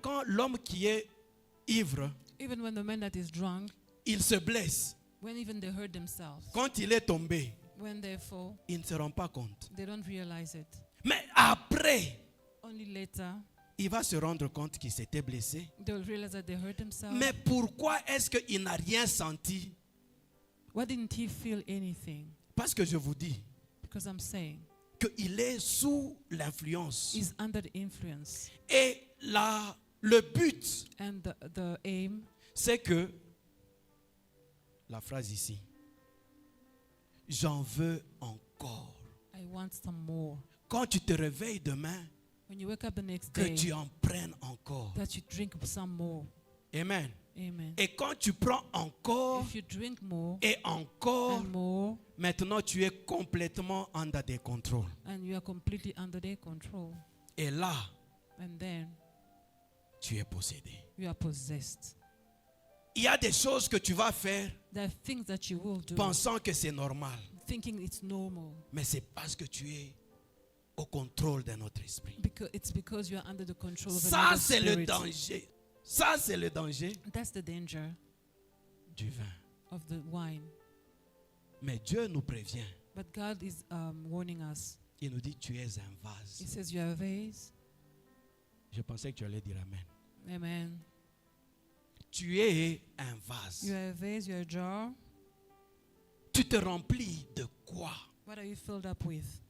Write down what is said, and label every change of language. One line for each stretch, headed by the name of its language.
French: quand l'homme qui est ivre,
English: Even when the man that is drunk,
French: il se blesse.
English: when even they hurt themselves,
French: Quand il est tombé,
English: when they fall,
French: ils ne se rendent pas compte.
English: they don't realize it.
French: Mais après,
English: Only later,
French: il va se rendre compte qu'il s'était blessé.
English: they will realize that they hurt themselves.
French: Mais pourquoi est-ce qu'il n'a rien senti?
English: Why didn't he feel anything?
French: Parce que je vous dis
English: Because I'm saying
French: qu'il est sous l'influence.
English: he's under the influence.
French: Et le but,
English: And the aim,
French: c'est que, la phrase ici, j'en veux encore.
English: I want some more.
French: Quand tu te réveilles demain,
English: When you wake up the next
French: que
English: day,
French: tu en prennes encore.
English: that you drink some more. Amen. Amen.
French: Et quand tu prends encore
English: If you drink more
French: et encore,
English: and more,
French: maintenant tu es complètement under des contrôles.
English: and you are completely under their control,
French: Et là,
English: and then
French: tu es possédé.
English: you are possessed.
French: Il y a des choses que tu vas faire
English: There are things that you will do,
French: pensant que c'est normal.
English: thinking it's normal,
French: Mais c'est parce que tu es au contrôle de notre esprit.
English: because you are under the control of
French: Ça,
English: another
French: c'est le
English: spirit.
French: danger. Ça, c'est le danger
English: That's the danger
French: du vin.
English: of the wine.
French: Mais Dieu nous prévient.
English: But God is warning us.
French: Il nous dit, tu es un
English: He
French: vase.
English: says you are a vase.
French: Je pensais que tu allais dire Amen. Amen. Tu es un vase.
English: You are a vase, you are a jar.
French: Tu te remplis de quoi?
English: What are you filled up with?